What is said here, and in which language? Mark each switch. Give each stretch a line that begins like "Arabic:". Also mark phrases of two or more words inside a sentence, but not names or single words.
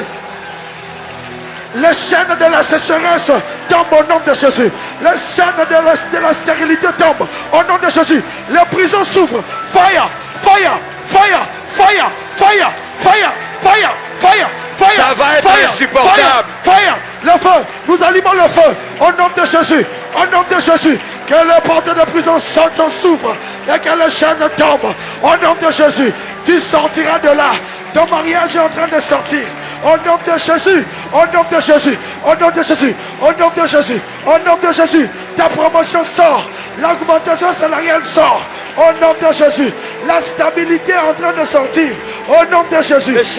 French: Les chaînes de la sécheresse tombent au nom de Jésus. Les chaînes de la stérilité tombent au nom de Jésus. Les prisons s'ouvrent.
English: Fire, fire, fire, fire, fire, fire, fire, fire, fire.
French: Ça va être
English: fire,
French: insupportable.
English: Fire, fire,
French: le feu. Nous allumons le feu au nom de Jésus. Au nom de Jésus. Que les portes de prison s'ouvrent et que les chaînes tombent. Au nom de Jésus. Tu sortiras de là. Ton mariage est en train de sortir. Au nom de Jésus, au nom de Jésus, au nom de Jésus, au nom de Jésus, au nom de Jésus, ta promotion sort, l'augmentation salariale sort, au nom de Jésus, la stabilité est en train de sortir, au nom de Jésus.